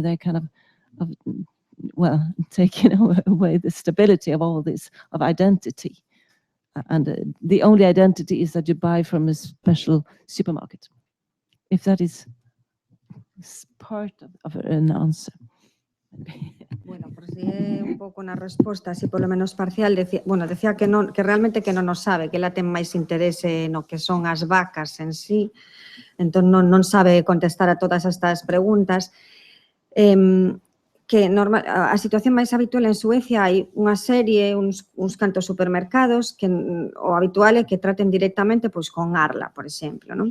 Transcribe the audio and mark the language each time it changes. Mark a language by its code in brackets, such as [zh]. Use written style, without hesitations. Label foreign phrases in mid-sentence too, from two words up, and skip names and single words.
[en] They're kind of taking away the stability of all this, of identity. And the only identity is that you buy from a special supermarket. If that is part of an answer. [gl] Bueno, por si é un pouco na resposta, así polo menos parcial, decía que realmente que non nos sabe, que ela ten máis interese no que son as vacas en sí, entón non sabe contestar a todas estas preguntas. Que a situación máis habitual en Suecia hai unha serie, uns cantos supermercados que o habitual é que traten directamente con Arla, por exemplo, non?